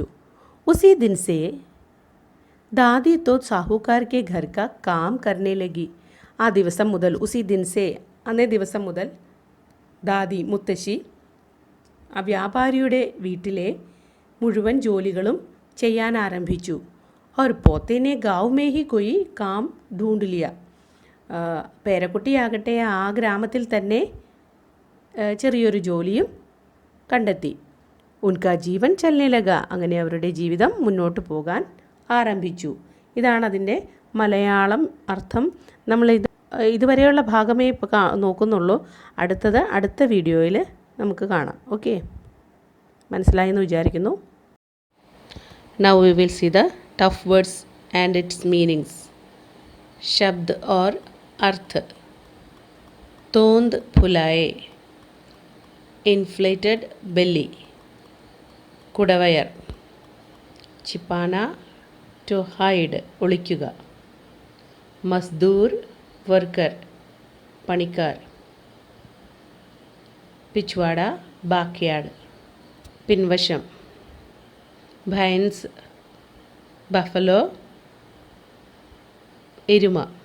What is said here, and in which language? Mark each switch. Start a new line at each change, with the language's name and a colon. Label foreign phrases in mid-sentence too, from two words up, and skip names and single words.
Hindi: उसी दिन से दादी तो साहूकार के घर का काम करने लगी,
Malayalam: ആ ദിവസം മുതൽ,
Hindi: उसी दिन से
Malayalam: അന്നേ ദിവസം മുതൽ ദാദി മുത്തശ്ശി ആ വ്യാപാരിയുടെ വീട്ടിലെ മുഴുവൻ ജോലികളും ചെയ്യാൻ ആരംഭിച്ചു.
Hindi: और पोते ने गाँव में ही कोई काम ढूंढ लिया,
Malayalam: പേരക്കുട്ടിയാകട്ടെ ആ ഗ്രാമത്തിൽ തന്നെ ചെറിയൊരു ജോലിയും കണ്ടെത്തി.
Hindi: उनका जीवन चलने लगा,
Malayalam: അങ്ങനെ അവരുടെ ജീവിതം മുന്നോട്ട് പോകാൻ ആരംഭിച്ചു. ഇതാണ് അതിൻ്റെ മലയാളം അർത്ഥം. നമ്മൾ ഇതുവരെയുള്ള ഭാഗമേ ഇപ്പോൾ നോക്കുന്നുള്ളൂ. അടുത്ത വീഡിയോയിൽ നമുക്ക് കാണാം. ഓക്കെ, മനസ്സിലായെന്ന് വിചാരിക്കുന്നു.
English: Now we will see the tough words and its meanings.
Hindi: शब्द और अर्थ. तोंद फुलाए,
English: inflated belly, കുടവയർ. छिपाना to hide,
Malayalam: ഒളിക്കുക. മസ്ദൂർ വർക്കർ, പണിക്കാർ. പിച്വാട ബാക്ക്യാർഡ്, പിൻവശം. ഭൈൻസ് ബഫലോ, എരുമ.